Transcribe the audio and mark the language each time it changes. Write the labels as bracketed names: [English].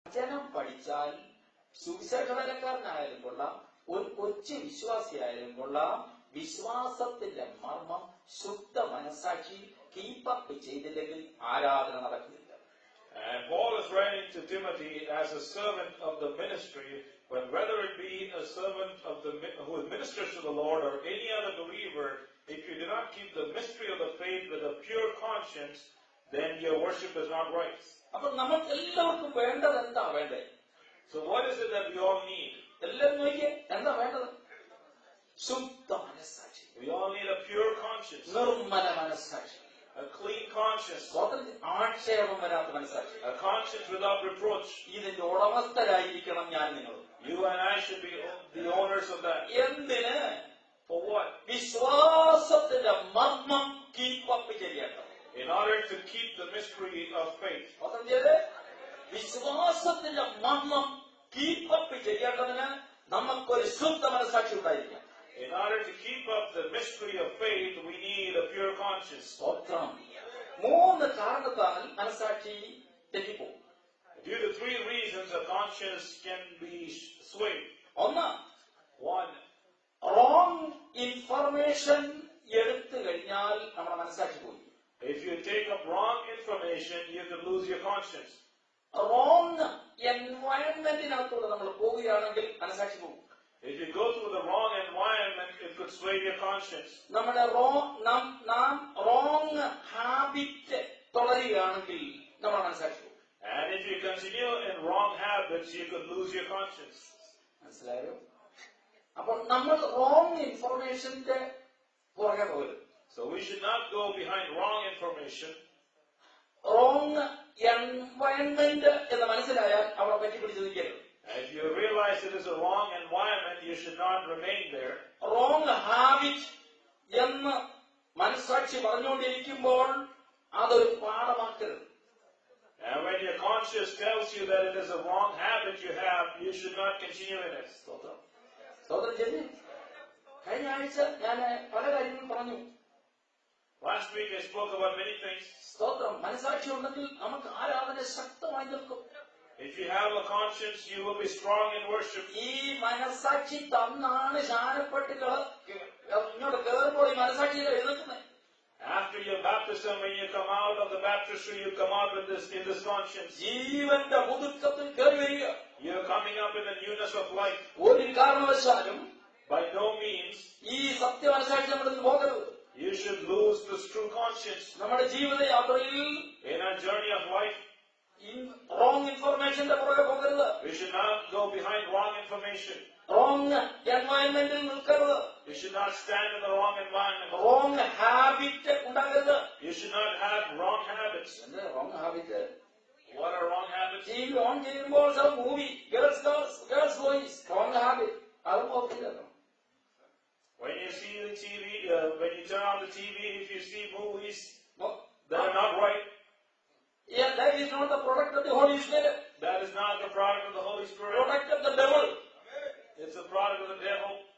[Malayalam] വചനം പഠിച്ചാൽ സുവിശേഷ വേലക്കാരനായാലും കൊള്ളാം, ഒരു കൊച്ചു വിശ്വാസിയായാലും കൊള്ളാം, വിശ്വാസത്തിന്റെ മർമ്മം ശുദ്ധ മനസ്സാക്ഷി കീപ്പപ്പ് ചെയ്തില്ലെങ്കിൽ ആരാധന നടക്കില്ല. [English] And Paul is writing to Timothy as a servant of the ministry, when whether it be a servant of who ministers to the Lord or any other believer, if you do not keep the mystery of the faith with a pure conscience, then your worship is not right. [Malayalam] അപ്പൊ നമുക്ക് എല്ലാവർക്കും വേണ്ടത് എന്താ വേണ്ടത്? [English] So what is it that we all need? [Malayalam] എല്ലാവരും നോക്കിയേ, എന്താ വേണ്ടത്? ശുദ്ധ മനസ്സാക്ഷി. [English] We all need a pure conscience, [Malayalam] Nirmala മനസ്സാക്ഷി, [English] a clean conscience, [Malayalam] ആക്ഷേപം വരാത്ത മനസ്സാക്ഷി, [English] a conscience without reproach. [Malayalam] ഇതിന്റെ ഉടമസ്ഥരായിരിക്കണം ഞാൻ നിങ്ങൾ. [English] You and I should be the owners of that. [Malayalam] എന്തിന്? [English] For what? [Malayalam] വിശ്വാസത്തിന്റെ മർമ്മം കീപ്പപ്പ് ചെയ്യണം. [English] In order to keep the mystery of faith. [Malayalam] വിശ്വാസത്തിന്റെ മർമ്മം കീപ്പപ്പ് ചെയ്യേണ്ടതിന് നമുക്കൊരു ശുദ്ധ മനസ്സാക്ഷി ഉണ്ടായിരിക്കണം. [English] In order to keep up the mystery of faith, we need a pure conscience. [Malayalam] മൂന്ന് കാരണത്താൽ മനസ്സാക്ഷി തെറ്റിപ്പോകും. [English] Due to 3 reasons, a conscience can be swayed. [Malayalam] ഒന്ന്, [English] One, [Malayalam] റോങ് ഇൻഫർമേഷൻ എടുത്തു കഴിഞ്ഞാൽ നമ്മുടെ മനസ്സാക്ഷി പോയി. [English] if you take up wrong information, you can lose your conscience. [Malayalam] Wrong എൻവയൺമെന്റിനകത്തൂടെ നമ്മൾ പോവുകയാണെങ്കിൽ മനസ്സാക്ഷി പോകും. [English] If you go through the wrong environment, it could sway your conscience. [Malayalam] നമ്മുടെ നാം റോങ് ഹാബിറ്റ് തുടരുകയാണെങ്കിൽ നമ്മുടെ മനസ്സാക്ഷി പോകും. [English] And if you continue in wrong habits, you could lose your conscience. [Malayalam] മനസ്സിലായോ? അപ്പോൾ നമ്മൾ റോങ് ഇൻഫർമേഷന്റെ പുറകെ പോകരുത്. [English] So we should not go behind wrong information. [Malayalam] Wrong environment എന്ന് മനസ്സിലായാൽ അവിടെ പറ്റിപ്പിടിച്ച് നിൽക്കരുത്. [English] If you realize it is a wrong environment, you should not remain there. [Malayalam] Wrong habit എന്ന് മനസ്സാക്ഷി പറഞ്ഞുകൊണ്ടിരിക്കുമ്പോൾ അതൊരു പാഠമാക്കരുത്. [English] And when your conscience tells you that it is a wrong habit you have, you should not continue in it. [Malayalam] സ്തോത്രം ചെയ്ത് കഴിഞ്ഞ ആഴ്ച ഞാൻ പല കാര്യങ്ങളും പറഞ്ഞു. [English] Last week I spoke about many things. [Malayalam] സ്തോത്രം. മനസ്സാക്ഷി ഉണ്ടെങ്കിൽ നമുക്ക് ആരാധന ശക്തമായി നിൽക്കും. [English] If you have a conscience, you will be strong in worship. [Malayalam] ഈ മനസ്സാക്ഷി തന്നാണ് ശാനപ്പെട്ട് ഇങ്ങോട്ട് കയറുമ്പോൾ ഈ മനസ്സാക്ഷിയിൽ എഴുന്നേൽക്കുന്നത്. [English] After your baptism, when you come out of the baptistry, you come out with this in this conscience. [Malayalam] ജീവന്റെ പുതുക്കത്തിൽ കയറി വരിക. [English] You are coming up in the newness of life. [Malayalam] ഒരു കാരണവശാലും [English] By no means [Malayalam] ഈ സത്യ മനസ്സാക്ഷി നമ്മളിൽ പോകരുത്. [English] you should lose this true conscience. [Malayalam] നമ്മുടെ ജീവിതയാത്രയിൽ [English] In our journey of life, [Malayalam] wrong ഇൻഫർമേഷന്റെ പുറകെ പോകരുത്. [English] we should not go behind wrong information. [Malayalam] Wrong എൻവയൺമെന്റിൽ നിൽക്കരുത്. [English] You should not stand in the wrong environment. [Malayalam] Wrong habit ഉണ്ടാകരുത്. [English] You should not have wrong habits. [Malayalam] എന്താ wrong habit? [English] What are wrong habits? [Malayalam] T V on ചെയ്യുമ്പോൾ movie girls boys wrong habit അത് നോക്കില്ലല്ലോ. [English] When you see the TV, when you turn on the TV, if you see movies that are not right, yeah, that is not the product of the Holy Spirit. that is not the product of the Holy Spirit. Product of the devil. It's the product of the devil.